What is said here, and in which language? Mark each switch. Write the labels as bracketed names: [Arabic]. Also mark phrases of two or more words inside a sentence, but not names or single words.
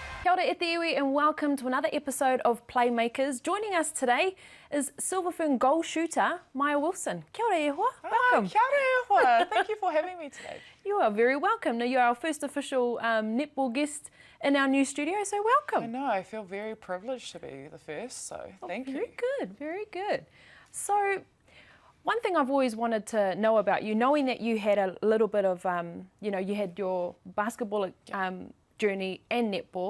[Māori] Kia ora e te iwi [English] and welcome to another episode of Playmakers. Joining us today is Silver Fern goal shooter Maia Wilson. [Māori] Kia ora e hoa, [English] welcome. [Māori] Kia ora e hoa. [English] Thank you for having me today. You are very welcome. Now, you're our first official netball guest in our new studio, so welcome. I know, I feel very privileged to be the first, so thank you. Very good, very good. So, one thing I've always wanted to know about you, knowing that you had a little bit of, you had your basketball journey and netball.